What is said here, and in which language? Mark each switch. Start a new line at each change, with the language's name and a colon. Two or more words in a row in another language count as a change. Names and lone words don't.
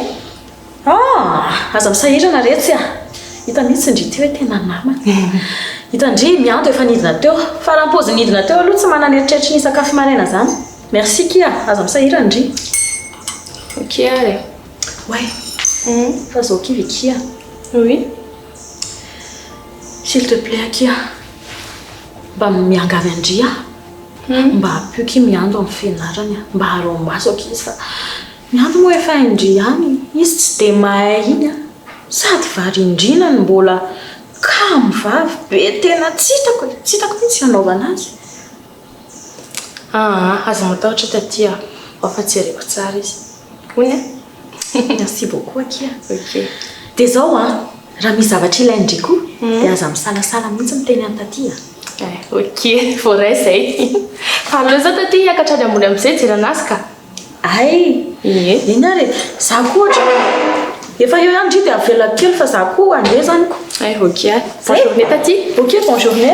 Malagasy: Aza misahirana rehetra a. Hita mihitsy ndry ty hoe tena namana. Hita ndry miando efa nidina teo. Fa raha pôzy nidina teo aloha tsy manana eritreritry ny sakafo maraina zany. Merci Kia, aza misahirana ndry. Ok ary. Ouais. Fa zao kivy Kia.
French: Oui. S'il te plaît Kia.
Malagasy: Mba miangavy andry a. Mba apioky miando amin'ny fianarany a. Mba haro maso izy fa miando moa efa indry ihany. Izy tsy dia mahay iny a. Sady varindrina ny mbola kamo vavy be tena tsitako mihitsy hanaovana azy. Aza matahotra taty a. Fa tsy areko tsara izy. Hoy a.
French: Merci beaucoup Kia. Ok.
Malagasy: Dia zao raha misy zavatra ilainy ndry koa dia aza misalasala mihitsy miteny any taty a. Ok, voray zay. Fa aleo zao taty hiakatra any ambony amin'izay jerana azy ka. Ay, iny ary za koa ohatra efa eo ihany ndry dia avela kely fa za koa andeha zany ko.
French: Ok, bonne journée taty. Ok, bonne journée.